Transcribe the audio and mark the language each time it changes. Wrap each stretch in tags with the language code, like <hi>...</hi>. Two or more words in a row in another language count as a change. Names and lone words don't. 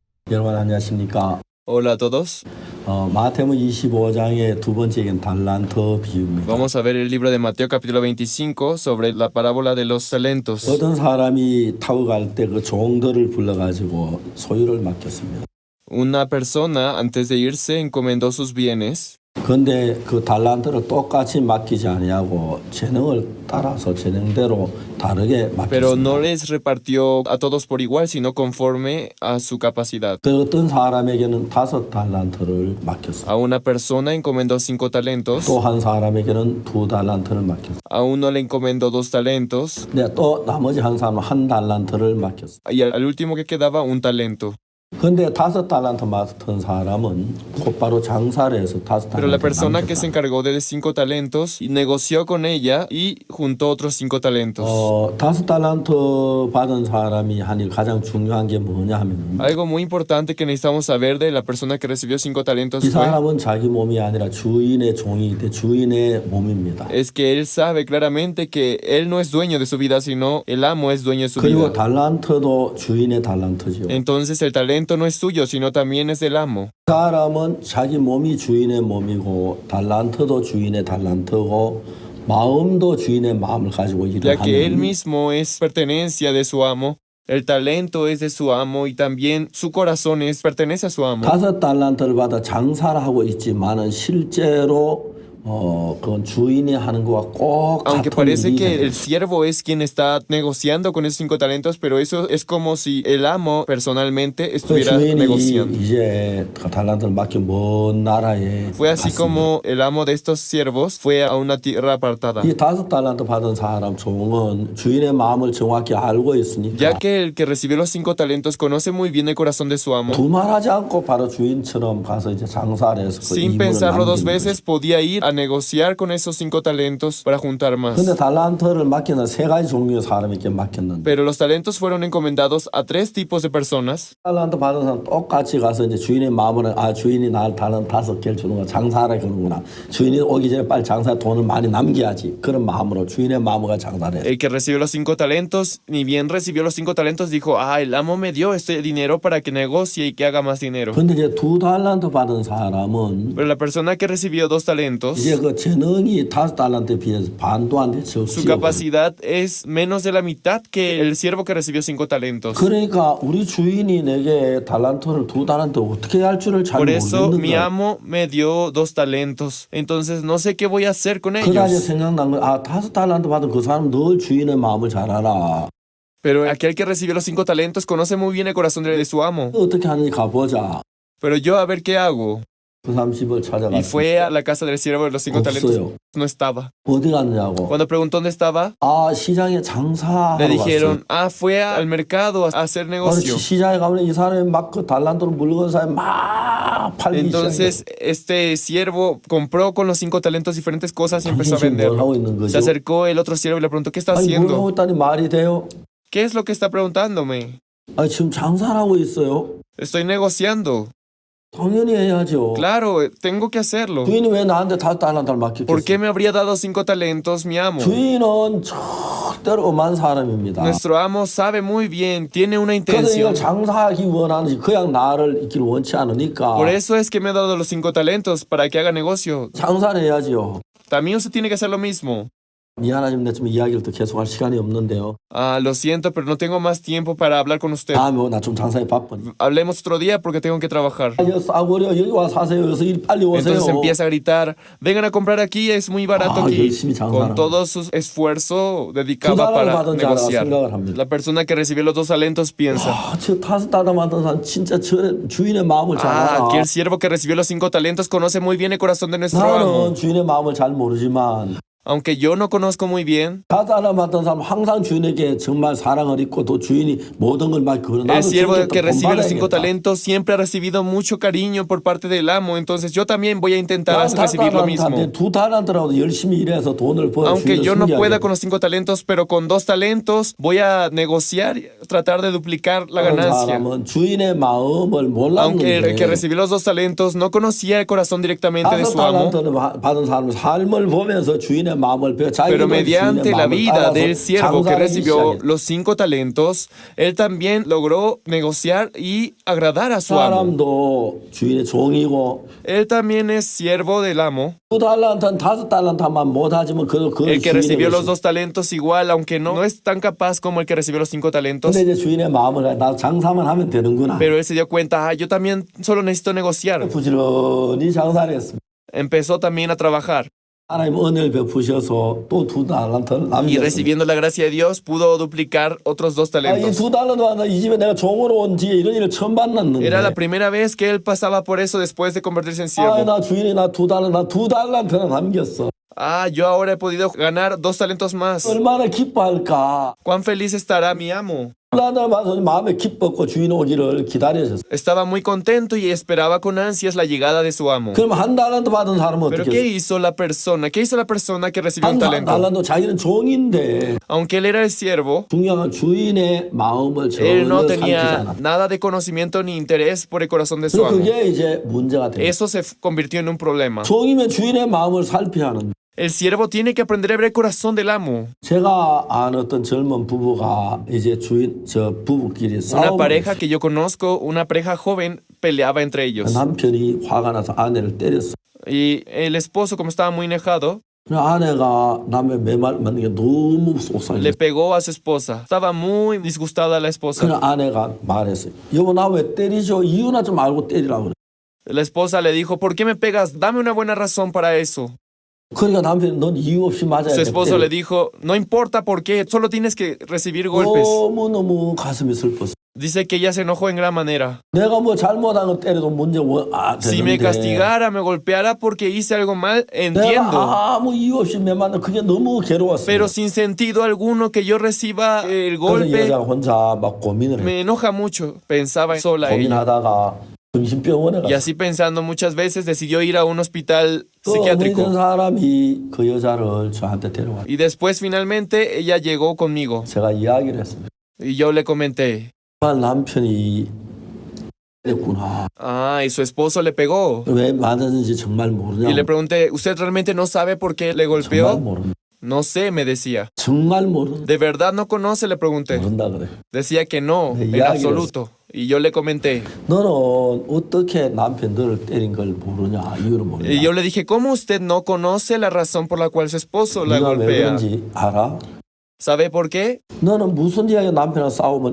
<ko>여러분 안녕하십니까?</ko> <es>Hola a todos.</es> <ko>마태복음 25장의 두 번째 얘기는 달란트 비유입니다.</ko> <es>Vamos a ver el libro de Mateo capítulo 25 sobre la parábola de los talentos.</es> <ko>어떤 사람이 타고 갈 때 그 종들을 불러가지고 소유를 맡겼습니다.</ko> <es>Una persona antes de irse encomendó sus bienes,</es> <ko>그런데 그 달란트를 똑같이 맡기지 아니하고 재능을 따라서 재능대로 다르게</ko> <es>pero no</es> <ko>맡겼습니다.</ko> <es>les repartió a todos por igual, sino conforme a su capacidad.</es> <ko>그 어떤 사람에게는 5달란트를 맡겼습니다.</ko> <es>A una persona encomendó 5 talentos,</es> <ko>또 한 사람에게는 2달란트를 맡겼습니다.</ko> <es>a uno le encomendó 2 talentos</es> <ko>근데 또 나머지 한 사람은 1달란트를 맡겼습니다.</ko> <es>y al último que quedaba 1 talento.</es> <ko>근데 5달란트 맡은 사람은 곧바로 장사를 해서</ko> <es>Pero la</es> <ko>5달란트</ko> <es>persona que se</es> <ko>남겼다.</ko> <es>encargó de 5 talentos negoció con ella y juntó otros 5 talentos.</es> <ko>5달란트 받은 사람이 하니 가장 중요한 게 뭐냐 하면</ko> <es>Algo muy importante que necesitamos saber de la persona que recibió 5 talentos</es> <ko>이</ko> <es>fue</es> <ko>사람은 자기 몸이 아니라 주인의 종이기 때문에 주인의 몸입니다.</ko> <es>es que él sabe claramente que él no es dueño de su vida, sino el amo es dueño de su</es> <ko>그리고</ko> <es>vida.</es> <ko>달란트도 주인의 달란트죠.</ko> <es>Entonces el talento no es suyo, sino también es del amo.</es> <ko>그 사람은 자기 몸이 주인의 몸이고 달란트도 주인의 달란트고 마음도 주인의 마음을 가지고 일을</ko> <es>Ya que él</es> <ko>하는</ko> <es>mismo es pertenencia de su amo, el talento es de su amo y también su corazón pertenece a su amo.</es> <ko>5달란트를 받아 장사를 하고 있지만은 실제로 그건 주인이 하는 거와 꼭</ko> <es>Aunque</es> <ko>같은</ko> <es>parece</es> <ko>일이</ko> <es>que</es> <ko>해요.</ko> <es>el siervo es quien está negociando con esos 5 talentos, pero eso es como si el amo personalmente</es> <ko>그</ko> <es>estuviera</es> <ko>주인이</ko> <es>negociando.</es> <ko>이제 그 달란트를 맡겨 먼 나라에</ko> <es>Fue así</es> <ko>갔습니다.</ko> <es>como el amo de estos siervos fue a una tierra apartada.</es> <ko>이 5달란트 받은 사람 종은 주인의 마음을 정확히 알고 있으니까</ko> <es>Ya que el que recibió los 5 talentos conoce muy bien el corazón de su amo,</es> <ko>두말하지 않고 바로 주인처럼 가서 이제 장사를 해서 그</ko> <es>sin</es> <ko>이문을</ko> <es>pensarlo 2</es> <ko>남기는 거죠.</ko> <es>veces podía ir a negociar con esos 5 talentos para juntar más.</es> <ko>근데 달란트를 맡기는 세 가지 종류의 사람에게 맡겼는데</ko> <es>Pero los talentos fueron encomendados a 3 tipos de personas.</es> <ko>달란트 받은 사람 똑같이 가서 이제 주인의 마음을 주인이 날 달란트 5개를 주는구나 장사를 그러는구나 주인이 오기 전에 빨리 장사에 돈을 많이 남겨야지 그런 마음으로 주인의 마음과 장사를 해요.</ko> <es>El que recibió los 5 talentos, ni bien recibió los 5 talentos, dijo, el amo me dio este dinero para que negocie y que haga más dinero.</es> <ko>근데 이제 2달란트 받은 사람은</ko> <es>Pero la persona que recibió 2 talentos,</es> <ko>이제 그 재능이 5달란트에 비해서 반도 안 돼</ko> <es>su</es> <ko>적지요.</ko> <es>capacidad es menos de la mitad que el siervo que recibió 5 talentos.</es> <ko>그러니까 우리 주인이 내게 달란트를 2달란트 어떻게 할 줄을 잘</ko> <es>Por eso</es> <ko>모르겠는</ko> <es>mi</es> <ko>거야.</ko> <es>amo me dio 2 talentos. Entonces no sé qué voy a hacer con</es> <ko>그다 이제</ko> <es>ellos.</es> <ko>생각난 거야. 5달란트 받은 그 사람 늘 주인의 마음을 잘 알아.</ko> <es>Pero aquel que recibió los 5 talentos conoce muy bien el corazón de su amo.</es> <ko>어떻게 하는지 가보자.</ko> <es>Pero yo a ver qué hago.</es> <ko>그 사람 집을</ko> <es>Y</es> <ko>찾아갔어.</ko> <es>fue a la casa del siervo de los 5 talentos.</es> <ko>없어요.</ko> <es>No estaba.</es> <ko>어디 갔냐고.</ko> <es>Cuando preguntó dónde estaba,</es> <ko>시장에 장사하러</ko> <es>le</es> <ko>갔어.</ko> <es>dijeron, fue al mercado a hacer negocio.</es> <ko>시장에 가면 이 사람이 막 그 달란트로 물건 사면 막 팔기 시작해.</ko> <es>Entonces este siervo compró con los 5 talentos diferentes cosas y empezó a</es> <ko>당신 뭘 하고</ko> <es>venderlo.</es> <ko>있는 거죠?</ko> <es>Se acercó el otro siervo y le preguntó, ¿qué está</es> <ko>아니 뭘 하고</ko> <es>haciendo?</es> <ko>있다니 말이 돼요?</ko> <es>¿Qué es lo que está preguntándome?</es> <ko>지금 장사를 하고 있어요.</ko> <es>Estoy negociando.</es> <ko>당연히 해야죠.</ko> <es>Claro, tengo que hacerlo.</es> <ko>주인이 왜 나한테 5달란트를</ko> <es>¿Por qué</es> <ko>맡겼겠어요?</ko> <es>me habría dado 5 talentos mi amo?</es> <ko>주인은 절대로 엄한 사람입니다.</ko> <es>Nuestro amo sabe muy bien, tiene una</es> <ko>그래서 이걸</ko> <es>intención.</es> <ko>장사하기 원하는지 그냥 나를 있기를 원치 않으니까</ko> <es>Por eso es que me ha dado los 5 talentos para que haga negocio.</es> <ko>장사를 해야지요.</ko> <es>También usted tiene que hacer lo mismo.</es> <ko>미안하지만 내 지금 이야기를 또 계속할 시간이 없는데요.</ko> <es>Lo siento, pero no tengo más tiempo para hablar con usted.</es> <ko>다음에 나 좀 장사에 바쁘니.</ko> <es>Hablemos otro día porque tengo que trabajar.</es> <ko>싸구려 여기 와 사세요. 여기서 빨리 오세요.</ko> <es>Entonces empieza a gritar, vengan a comprar aquí, es muy barato aquí.</es> <ko>열심히 장사하는</ko> <es>Con todo su esfuerzo dedicaba</es> <ko>그</ko> <es>para</es> <ko>받은 자라</ko> <es>negociar.</es> <ko>생각을 합니다.</ko> <es>La persona que recibió los 2 talentos piensa,</es> <ko>저 5달란트 받은 사람 진짜 저 주인의 마음을 잘 알아.</ko> <es>que el siervo que recibió los 5 talentos conoce muy bien el corazón de nuestro</es> <ko>나는</ko> <es>amo.</es> <ko>주인의 마음을 잘 모르지만</ko> <es>Aunque yo no conozco muy bien,</es> <ko>5달란트 받은 사람 항상 주인에게 정말 사랑을 입고 또 주인이 모든 걸 막 그런</ko> <es>el</es> <ko>나도</ko> <es>siervo</es> <ko>주인께</ko> <es>que</es> <ko>또</ko> <es>recibe los 5</es> <ko>본받아야겠다.</ko> <es>talentos siempre ha recibido mucho cariño por parte del amo. Entonces yo también voy a intentar recibir lo mismo.</es> <ko>2달란트라도 열심히 일해서 돈을 벌어</ko> <es>Aunque</es> <ko>주인을</ko> <es>yo no pueda</es> <ko>숨겨야겠다.</ko> <es>con los 5 talentos, pero con 2 talentos voy a negociar, tratar de duplicar la</es> <ko>그런</ko> <es>ganancia.</es> <ko>사람은 주인의 마음을</ko> <es>Aunque el que</es> <ko>몰랐는데</ko> <es>recibió los 2 talentos no conocía el corazón directamente de</es> <ko>다섯</ko> <es>su amo,</es> <ko>달란트를 받은 사람은 삶을 보면서 주인의 마음을 배워</ko> <es>pero</es> <ko>자기도</ko> <es>mediante</es> <ko>주인의</ko> <es>la</es> <ko>마음을</ko> <es>vida</es> <ko>따라서</ko> <es>del siervo que</es> <ko>장사하기</ko> <es>recibió</es> <ko>시작했다.</ko> <es>los 5 talentos, él también logró negociar y agradar a su amo.</es> <ko>사람도 주인의 종이고</ko> <es>Él también es siervo del amo.</es> <ko>2달란트는 5달란트만 못하지만 그</ko> <es>El que</es> <ko>주인의</ko> <es>recibió los</es> <ko>것이.</ko> <es>2 talentos igual, aunque no es tan capaz como el que recibió los 5 talentos.</es> <ko>근데 이제 주인의 마음을 나 장사만 하면 되는구나.</ko> <es>Pero él se dio cuenta, yo también solo necesito negociar.</es> <ko>부지런히 장사를 했습니다.</ko> <es>Empezó también a trabajar</es> <ko>하나님 은혜를 베푸셔서 또 2달란트를</ko> <es>y</es> <ko>남겼습니다.</ko> <es>recibiendo la gracia de Dios pudo duplicar otros 2</es> <ko>이</ko> <es>talentos.</es> <ko>2달란트 받아 이 집에 내가 종으로 온 뒤에 이런 일을 처음 만났는데</ko> <es>Era la primera vez que él pasaba por eso después de convertirse en siervo.</es> <ko>나 주인이 나 2달란트나 남겼어.</ko> <es>Yo ahora he podido ganar 2 talentos más.</es> <ko>얼마나 기뻐할까.</ko> <es>Cuán feliz estará mi amo.</es> <ko>2달란트를 받아서 마음에 기뻤고 주인 오기를 기다렸었어.</ko> <es>Estaba muy contento y esperaba con ansias la llegada de su amo.</es> <ko>그럼 1달란트 받은 사람은</ko> <es>Pero</es> <ko>어떻게</ko> <es>¿qué</es> <ko>했어?</ko> <es>hizo la persona? ¿Qué hizo la persona que recibió un talento?</es> <ko>1달란트 자기는 종인데</ko> <es>Aunque él era el siervo,</es> <ko>중요한 건 주인의 마음을</ko> <es>él no</es> <ko>전혀 살피지</ko> <es>tenía</es> <ko>않아.</ko> <es>nada de conocimiento ni interés por el corazón de su</es> <ko>그래서</ko> <es>amo.</es> <ko>그게 이제 문제가 돼.</ko> <es>Eso se convirtió en un problema.</es> <ko>종이면 주인의 마음을 살펴야 하는.</ko> <es>El siervo tiene que aprender a ver el corazón del amo.</es> <ko>제가 아는 어떤 젊은 부부가 이제 부부끼리</ko> <es>Una</es> <ko>싸우고</ko> <es>pareja que yo conozco, una pareja joven, peleaba entre ellos.</es> <ko>남편이 화가 나서 아내를 때렸어.</ko> <es>Y el esposo, como estaba muy enojado,</es> <ko>아내가 남의 매말 맞는 게 너무 속상해.</ko> <es>le pegó a su esposa. Estaba muy disgustada la esposa.</es> <ko>그냥 아내가 말했어요. 여보 나 왜 때리죠? 이유나 좀 알고 때리라고 그래.</ko> <es>La esposa le dijo, ¿por qué me pegas? Dame una buena razón para eso.</es> <ko>그러니까 남편이 넌 이유 없이 맞아야</ko> <es>Su</es> <ko>돼.</ko> <es>esposo le dijo, no importa por qué, solo tienes que recibir golpes.</es> <ko>너무너무 가슴이 슬펐어.</ko> <es>Dice que ella se enojó en gran manera.</es> <ko>내가 뭐 잘못한 거 때려도 문제</ko> <es>Si me</es> <ko>되는데</ko> <es>castigara, me golpeara porque hice algo mal,</es> <ko>내가</ko> <es>entiendo.</es> <ko>아무 이유 없이 매 맞는 그게 너무 괴로웠어.</ko> <es>Pero sin sentido alguno que yo reciba el</es> <ko>그래서</ko> <es>golpe,</es> <ko>여자가 혼자 막 고민을 해.</ko> <es>me enoja mucho. Pensaba sola ella.</es> <ko>고민하다가 정신병원에</ko> <es>Y</es> <ko>갔어.</ko> <es>así pensando muchas veces decidió ir a un hospital</es> <ko>그 어머니 된</ko> <es>psiquiátrico.</es> <ko>사람이 그 여자를 저한테 데려왔어.</ko> <es>Y después finalmente ella llegó conmigo.</es> <ko>제가 이야기를 했습니다.</ko> <es>Y yo le comenté,</es> <ko>정말 남편이 했구나.</ko> <es>y su esposo le pegó.</es> <ko>왜 맞았는지 정말 모르냐.</ko> <es>Y le pregunté, ¿usted realmente no sabe por qué le</es> <ko>정말</ko> <es>golpeó?</es> <ko>모른다.</ko> <es>No sé, me decía.</es> <ko>정말 모른다.</ko> <es>¿De verdad no conoce? Le pregunté.</es> <ko>모른다 그래.</ko> <es>Decía que no,</es> <ko>네,</ko> <es>en</es> <ko>이야기를</ko> <es>absoluto. Y yo le comenté.</es> <ko>너는 어떻게 남편 너를 때린 걸 모르냐. 이유를 모르냐.</ko> <es>Y yo le dije, ¿cómo usted no conoce la razón por la cual su esposo la</es> <ko>네가 왜</ko> <es>golpea?</es> <ko>그런지 알아?</ko> <es>¿Sabe por qué?</es> <ko>너는 무슨 이야기 남편이랑 싸우면</ko>